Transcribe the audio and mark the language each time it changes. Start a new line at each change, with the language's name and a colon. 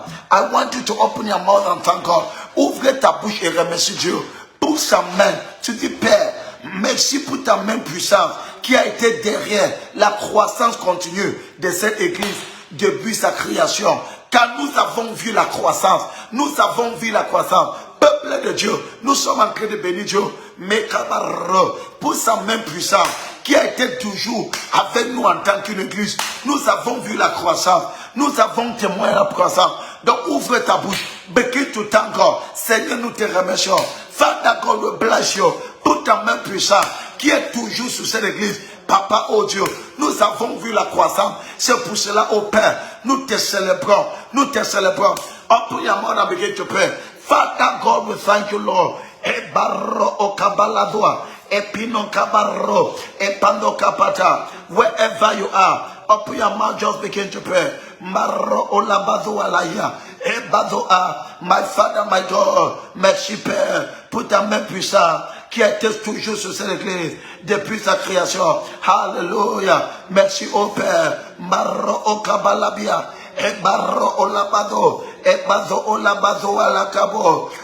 English: I want you to open your mouth and thank God.
French: Ouvre ta bouche et remercie Dieu pour sa main. Tu dis, Père, merci pour ta main puissante qui a été derrière la croissance continue de cette église depuis sa création. Car nous avons vu la croissance. Nous avons vu la croissance. Peuple de Dieu, nous sommes en train de bénir Dieu. Mais pour sa main puissante qui a été toujours avec nous en tant qu'une église. Nous avons vu la croissance. Nous avons témoigné la croissance. Donc ouvre ta bouche.
English: Begin to thank God.
French: Seigneur, nous te remercions.
English: Father God, we bless you
French: pour ta main puissante qui est toujours sur cette église. Papa, oh Dieu, nous avons vu la croissance. C'est pour cela, oh Père, nous te célébrons. Nous te célébrons.
English: Open your mouth and begin to pray. Father God, we thank you, Lord. Ebarro okabaladua. Epino kabarro. Epando kapata. Wherever you are, open your mouth, just begin to pray. Marro olabado alaya. Ebadoa. My Father, my God,
French: merci Père, pour ta main puissante qui était toujours sur cette église depuis sa création. Hallelujah. Merci au Père. Marro okabalabia. Ebarro olabado. Ebazo olabado alakabo.